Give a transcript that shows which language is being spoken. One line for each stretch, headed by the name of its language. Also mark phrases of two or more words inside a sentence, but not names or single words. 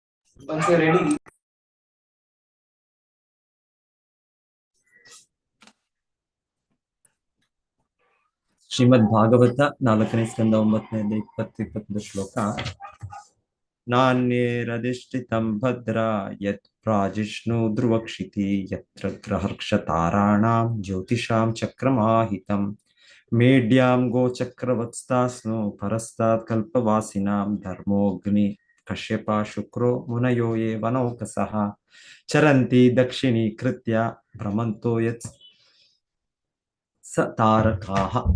Kannada: ರೆಡಿ. ಶ್ರೀಮದ್ ಭಾಗವತ 4ನೇ ಸ್ಕಂದ 9ನೇ 20-21 ಶ್ಲೋಕ.
Sanskrit: ನಾಣ್ಯೇರಧಿಷ್ಠಿತಂ ಭದ್ರ ಯತ್ ಪ್ರಾಜಿಷ್ಣು ಧ್ರುವಕ್ಷಿತಿ ಯತ್ರ ಗ್ರಹರ್ಕ್ಷ ತಾರಾಣಾಂ ಜ್ಯೋತಿಷಾಂ ಚಕ್ರಮಾಹಿತಂ ಮೇಢ್ಯಾಂ ಗೋಚಕ್ರವತ್ಸ್ತಾಸ್ನು ಪರಸ್ತಾತ್ ಕಲ್ಪವಾಸಿನಾಂ ಧರ್ಮೋಗ್ನಿ ಕಶ್ಯಪ ಶುಕ್ರೋ ಮುನಯೋ ಯೇ ವನೌಕಸಃ ಚರಂತಿ ದಕ್ಷಿಣೀಕೃತ್ಯ ಭ್ರಮಂತೋ ಯತ್ ಸ ತಾರಕಾಃ.